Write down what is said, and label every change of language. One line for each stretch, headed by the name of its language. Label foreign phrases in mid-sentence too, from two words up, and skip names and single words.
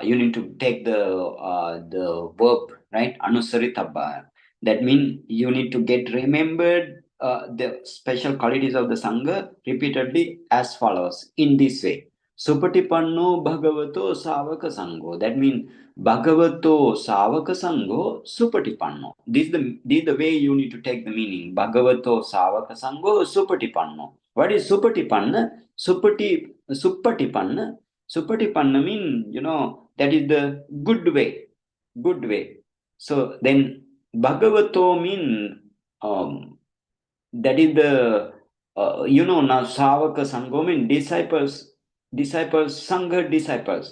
English: You need to take the verb, right?
Pali: Anussaritabba.
English: That means you need to get remembered the special qualities of the sangha repeatedly as follows in this way.
Pali: Suppaṭipanno bhagavato sāvakasaṅgho.
English: That means
Pali: bhagavato sāvakasaṅgho suppaṭipanno.
English: This is the way you need to take the meaning.
Pali: Bhagavato sāvakasaṅgho suppaṭipanno.
English: What is Suppaṭipanna? Suppaṭipanna. Suppaṭipanna means, that is the good way. Good way. So then bhagavato means that is the now sāvakasaṅgho means disciples, sangha disciples.